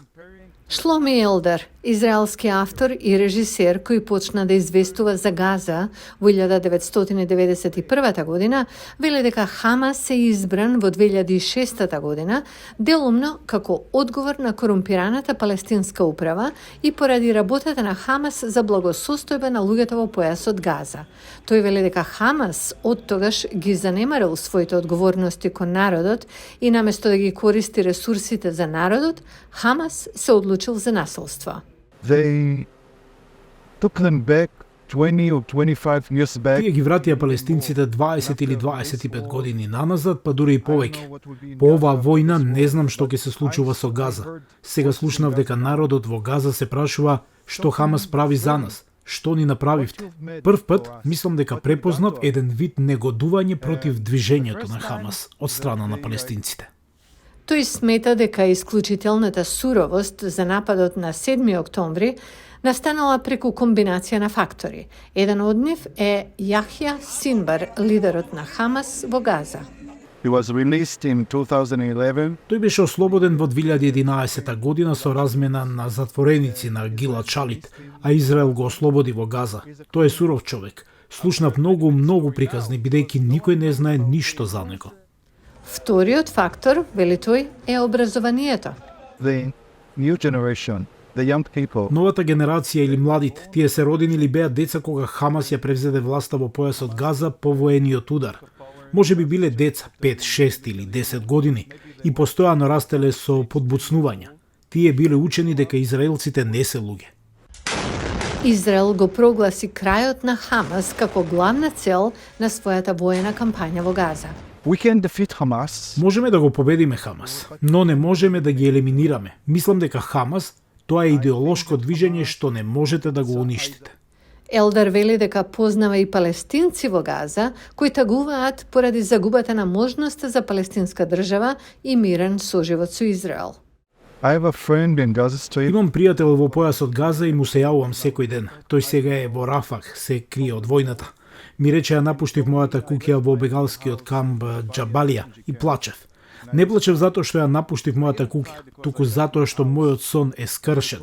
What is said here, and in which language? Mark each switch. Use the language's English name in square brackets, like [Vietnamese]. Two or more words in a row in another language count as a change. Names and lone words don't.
[Macedonian] Шломи Елдар, израелски автор и режисер кој почна да известува за Газа во 1991 година, вели дека Хамас е избран во 2006 година делумно како одговор на корумпираната палестинска управа и поради работата на Хамас за благосостојба на луѓето во појасот Газа. Тој вели дека Хамас од тогаш ги занемарил своите одговорности кон народот и наместо да ги користи ресурсите за народот, Хамас се одлучил за насилство. [English] They took them back 20 or 25 years back. [Macedonian] Тие ги вратија палестинците 20 или 25 години наназад, па дури и повеќе. По оваа војна не знам што ќе се случува со Газа. Сега слушнав дека народот во Газа се прашува што Хамас прави за нас. Што ни направивте? Прв пат мислам дека препознав еден вид негодување против движењето на Хамас од страна на палестинците. Тој смета дека исклучителната суровост за нападот на 7 октомври настанала преку комбинација на фактори. Еден од нив е Јахја Синбар, лидерот на Хамас во Газа. [English] He was released in 2011. [Macedonian] Тој беше ослободен во 2011 година со размена на затвореници на Гилад Шалит, а Израел го ослободи во Газа. Тој е суров човек. Слушнав многу приказни, бидејќи никој не знае ништо за него. Вториот фактор, вели тој, е образованието. [English] The new generation, the young people. [Macedonian] Новата генерација или младите, тие се родени или беа деца кога Хамас ја превзеде власта во појасот Газа по воениот удар. Може би биле деца 5, 6 или 10 години и постојано растеле со подбуцнувања. Тие биле учени дека израелците не се луѓе. Израел го прогласи крајот на Хамас како главна цел на својата воена кампања во Газа. [English] We can defeat Hamas. [Macedonian] Можеме да го победиме Хамас, но не можеме да ги елиминираме. Мислам дека Хамас тоа е идеолошко движење што не можете да го уништите. Елдар вели дека познава и палестинци во Газа кои тагуваат поради загубата на можноста за палестинска држава и мирен соживот со Израел. [English] I have a friend in Gaza Strip. [Macedonian] Имам пријател во појасот Газа и му се јавувам секој ден. Тој сега е во Рафах, се крие од војната. Ми рече ја напуштив мојата куќа во бегалскиот камп Џабалија и плачев. Не плачев затоа што ја напуштив мојата куќа, туку затоа што мојот сон е скршен.